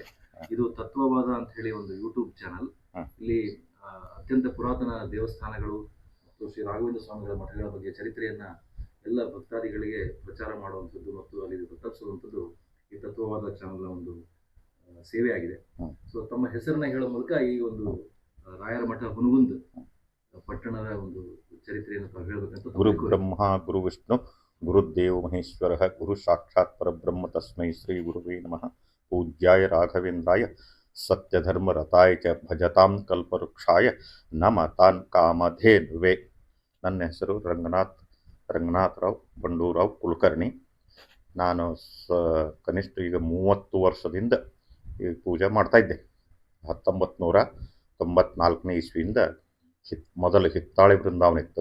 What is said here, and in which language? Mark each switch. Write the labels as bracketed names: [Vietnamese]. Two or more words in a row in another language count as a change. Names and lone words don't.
[Kannada] ಇದು ತತ್ವವಾದ ಅಂತ ಹೇಳಿ ಒಂದು ಯೂಟ್ಯೂಬ್ ಚಾನಲ್. ಇಲ್ಲಿ ಅತ್ಯಂತ ಪುರಾತನ ದೇವಸ್ಥಾನಗಳು ಮತ್ತು ಶ್ರೀ ರಾಘವೇಂದ್ರ ಸ್ವಾಮಿಗಳ ಮಠಗಳ ಬಗ್ಗೆ ಚರಿತ್ರೆಯನ್ನ ಎಲ್ಲ ಭಕ್ತಾದಿಗಳಿಗೆ ಪ್ರಚಾರ ಮಾಡುವಂಥದ್ದು ಮತ್ತು ಅಲ್ಲಿ ತಲುಪಿಸುವಂಥದ್ದು ಈ ತತ್ವವಾದ ಚಾನಲ್ನ ಒಂದು ಸೇವೆ ಆಗಿದೆ. ಸೊ ತಮ್ಮ ಹೆಸರನ್ನ ಹೇಳೋ ಮೂಲಕ ಈ ಒಂದು ರಾಯರ ಮಠ ಹುನಗುಂದ ಪಟ್ಟಣದ ಒಂದು ಚರಿತ್ರೆಯನ್ನು ತಾವು ಹೇಳಬೇಕಂತ. [Sanskrit] ಗುರು ಬ್ರಹ್ಮ ಗುರು ವಿಷ್ಣು ಗುರುದೇವ ಮಹೇಶ್ವರ ಗುರು ಸಾಕ್ಷಾತ್ ಪರಬ್ರಹ್ಮ ತಸ್ಮೈ ಶ್ರೀ ಗುರುವೇ ನಮಃ. ಪೂಜ್ಯಾಯ ರಾಘವೇಂದ್ರಾಯ ಸತ್ಯಧರ್ಮ ರತಾಯ ಚ ಭಜತಾಂ ಕಲ್ಪವೃಕ್ಷಾಯ ನಮತಾನ್ ಕಾಮಧೇನುವೆ. [Kannada] ನನ್ನ ಹೆಸರು ರಂಗನಾಥರಾವ್ ಬಂಡೂರಾವ್ ಕುಲಕರ್ಣಿ. ನಾನು ಕನಿಷ್ಠ ಈಗ 30 ವರ್ಷದಿಂದ ಈ ಪೂಜೆ ಮಾಡ್ತಾಯಿದ್ದೆ. 1994ನೇ ಇಸ್ವಿಯಿಂದ ಮೊದಲು ಹಿತ್ತಾಳಿ ಬೃಂದಾವನ ಇತ್ತು.